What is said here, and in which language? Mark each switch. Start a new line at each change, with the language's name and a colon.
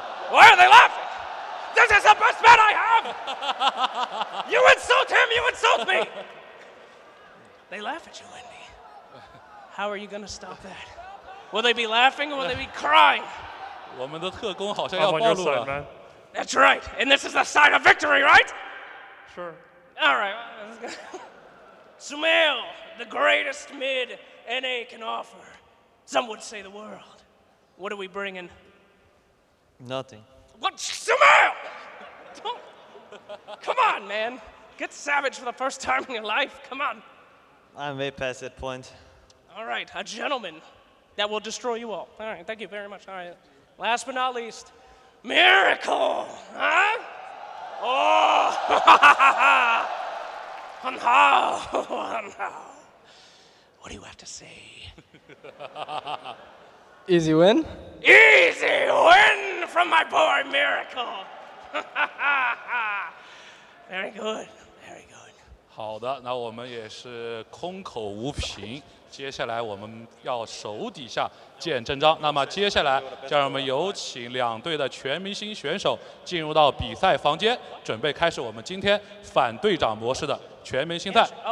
English: Why are they laughing? This is the best man I have! You insult him, you insult me! They laugh at you, Envy. How are you gonna stop that? Will they be laughing or will they be crying?
Chinese: 我们的特工好像要暴露了。
English: That's right, and this is the sign of victory, right? Sure. All right. Sumail, the greatest mid NA can offer. Some would say the world. What are we bringing? Nothing. What? Sumail! Come on, man. Get savage for the first time in your life. Come on. I'm way past that point. All right, a gentleman that will destroy you all. All right, thank you very much. All right. Last but not least, Miracle! Huh? Oh! What do you have to say? Easy win. Easy win from my boy Miracle. Very good, very good.
Chinese: 好的，那我们也是空口无凭。接下来我们要手底下见真章。那么接下来，就让我们有请2队的全明星选手进入到比赛房间，准备开始我们今天反队长模式的全明星赛。